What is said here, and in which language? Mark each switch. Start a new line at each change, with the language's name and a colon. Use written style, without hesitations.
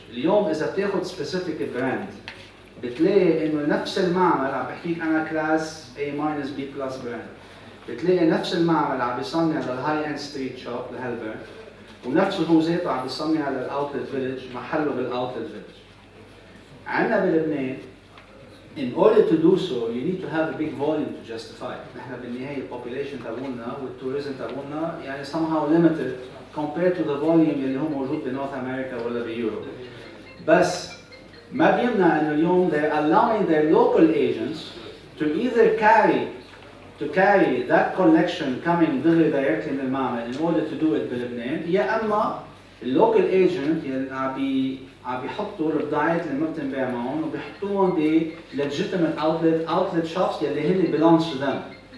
Arabic: اليوم اذا بتاخذ سبيسيفيك براند بتلاقي انه نفس المعمل عم بحكيك انا كلاس A minus B plus براند بتلاقي نفس المعمل عم بيصنع للهاي اند ستريت شوب لهالبراند ونفسه هو ذاته عم بيصنع للاوتلت فيلج محله بالاوتلت فيلج. عندنا بلبنان
English: in order to do so you need to have a big volume to justify.
Arabic: نحن بالنهاية population تبعنا والتوريزم تبعنا يعني
English: somehow limited compared to the volume
Arabic: اللي هو موجود بنورث أمريكا ولا بيوروب. بس ما بيمنع إنه اليوم
English: they're allowing their local agents to either carry that collection coming directly
Arabic: من المعمل
English: in order to do it
Arabic: بلبنان يا أما اللوكال ايجنت اللي عم بيحطوا البضاعات اللي ما بتنباع معهم وبيحطوهم ب
English: legitimate outlet shops
Arabic: يلي هن
English: belongs to them.